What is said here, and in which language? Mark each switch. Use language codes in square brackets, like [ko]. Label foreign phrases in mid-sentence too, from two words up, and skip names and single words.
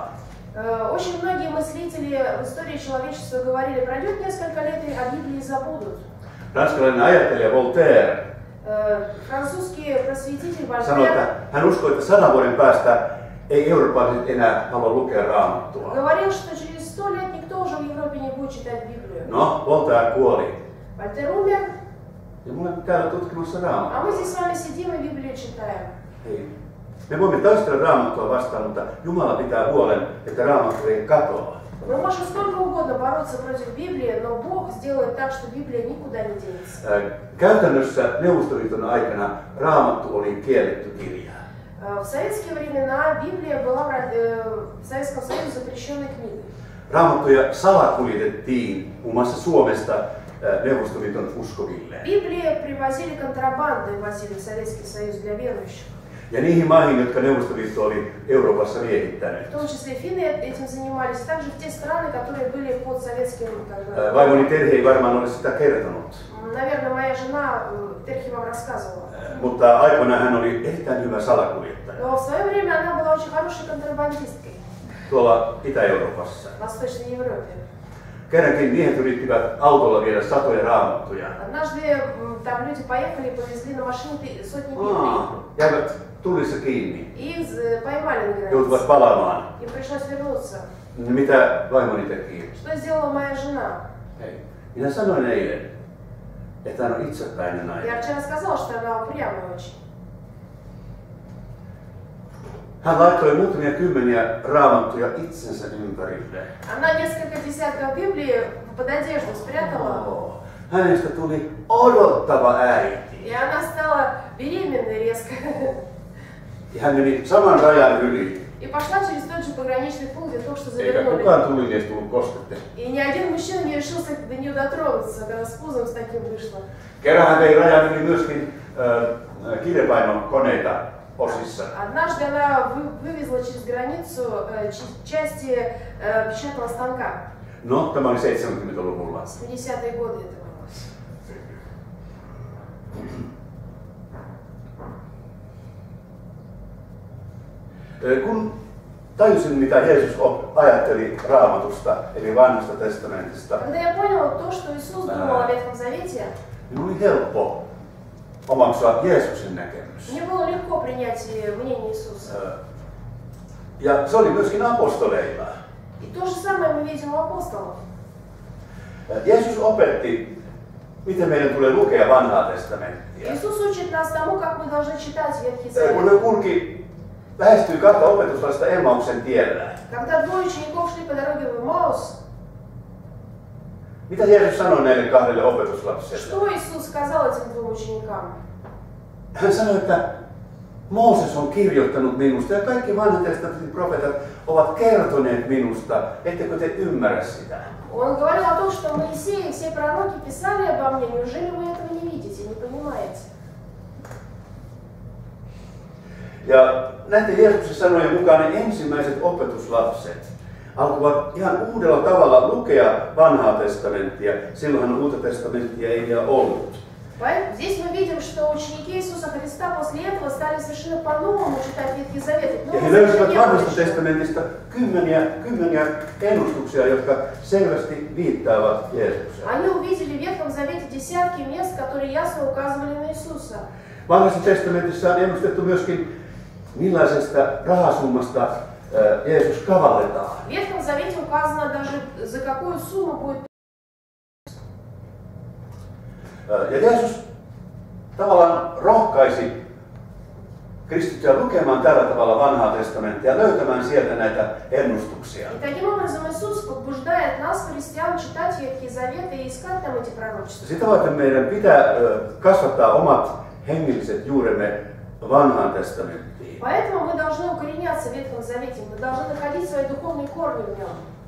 [ru] Очень многие мыслители в истории человечества говорили, пройдет несколько лет и о Библии забудут. [fi] Ranskalainen ajattelija Voltaire [ru] Французский просветитель [fi] sanoi, että [ru] Вольтер [fi] hän uskoi, että 100 vuoden päästä ei eurooppalaiset enää halua lukea Raamattua. [ru] говорил, что через 100 лет никто уже в Европе не будет читать Библию. [fi] No, Voltaire kuoli. [ru] Вольтер умер, [fi] Ja me olemme täällä tutkimassa [ru] а [fi] Raamattua. [ru] мы здесь с вами сидим и Библию читаем. [fi] Hei. Me voimme taistella Raamattua vastaan, mutta Jumala pitää huolen, että Raamattu ei katoa. [ru] Мы можем сколько угодно бороться против Библии, но Бог сделает так, что Библия никуда не денется. [fi] Käytännössä Neuvostoliiton aikana Raamattu oli kielletty kirja. [ru] В советские времена Библия была в Советском Союзе запрещенной книгой. [fi] Raamattuja salakuljetettiin muun muassa Suomesta Neuvostoliiton uskoville. [ru] Библии привозили контрабандой, возили в Советский Союз для верующих. [fi] Ja niihin maihin, jotka Neuvostoliitto oli Euroopassa miehittänyt. [ru] В том числе финны этим занимались, также в те страны, которые были под советским... [fi] Vaimoni Terhi ei varmaan ole sitä kertonut. [ru] Наверное, моя жена Терхи вам рассказывала. [fi] Mutta aikoinaan hän oli erittäin hyvä salakuljettaja. [ru] Но в свое время она была очень хорошей контрабандисткой [fi] Tuolla Itä-Euroopassa. [ru] в Восточной Европе. [fi] Kerrankin miehet yrittivät autolla viedä satoja raamattuja. [ru] Однажды там люди поехали и повезли на машине сотни Библий. [fi] Jäivät tullissa kiinni. [ru] И их поймали на границе. [fi] Joutuvat palaamaan. [ru] Им пришлось вернуться. [fi] Mitä vaimoni teki? [ru] Что сделала моя жена? [fi] Hei. Minä sanoin eilen, että hän on itsepäinen [ru] Я [fi] nainen. [ru] вчера сказала, что она упрямая очень. [fi] Hän laittoi muutamia kymmeniä raamattuja itsensä ympärille. [ru] Она несколько десятков Библий под одежду спрятала. [fi] Hänestä tuli odottava äiti. [ru] И она стала беременной резко. [fi] Ja hän meni saman rajan yli. [ru] И пошла через тот же пограничный пункт, где только что [fi] Eikä [ru] завернули. [fi] kukaan tulimies tullut koskettelemaan. [ru] И ни один мужчина не решился до нее дотронуться, когда с пузом с таким вышла. [fi] Kerran hän vei rajan yli myöskin kirjapainokoneita osissa. [ru] Однажды она вывезла через границу части печатного станка. [fi] No, tämä oli 70-luvulla. [ru] 70-е годы это было. [fi] Kun tajusin, mitä Jeesus ajatteli Raamatusta, eli Vanhasta testamentista, [ru] Когда я понял то, что Иисус думал о Ветхом Завете, [fi] niin oli helppo omaksua Jeesuksen näkemys. [ru] мне было легко принять мнение Иисуса. [fi] Ja se oli myöskin apostoleilla. [ru] И то же самое мы видим у апостолов. [fi] Jeesus opetti, miten meidän tulee lukea Vanhaa testamenttia. [ru] Иисус учит нас тому, как мы должны читать Ветхий Завет. [fi] Kun ne lähestyi kahta opetuslasta Emmauksen tiellä. [ru] Когда двое учеников шли по дороге в Эмаус, [fi] Mitä Jeesus sanoi näille kahdelle opetuslapselle? [ru] что Иисус сказал этим двум ученикам? [fi] Hän sanoi, että Mooses on kirjoittanut minusta ja kaikki vanhan testamentin profeetat ovat kertoneet minusta, ettekö te ymmärrä sitä? [ru] Он говорил о том, что Моисей и все пророки писали обо мне. Неужели вы этого не видите, не понимаете? [fi] Ja näiden Jeesuksen sanojen mukaan ne ensimmäiset opetuslapset alkoivat ihan uudella tavalla lukea Vanhaa testamenttia. Silloinhan Uutta testamenttia ei vielä ollut. [ru] Здесь мы видим, что ученики Иисуса Христа после этого стали совершенно по-новому читать Ветхий Завет. [fi] Ja he löysivät Vanhasta testamentista kymmeniä ennustuksia, jotka selvästi viittaavat Jeesukseen. [ru] Они увидели в Ветхом Завете десятки мест, которые ясно указывали на Иисуса. [fi] Vanhassa testamentissa on ennustettu myöskin, millaisesta rahasummasta Jeesus kavalletaan. [ru] В Ветхом Завете указано даже, за какую сумму будет. [fi] Ja Jeesus tavallaan rohkaisi kristittyjä lukemaan tällä tavalla Vanhaa testamenttia ja löytämään sieltä näitä ennustuksia. [ru] И таким образом Иисус побуждает нас, христиан, читать Ветхий Завет и искать там эти пророчества. [fi] Sitä varten meidän pitää kasvattaa omat hengelliset juuremme Vanhaan testamenttiin. [ru] Поэтому мы должны укореняться в Ветхом Завете, мы должны находить свои духовные корни в нем.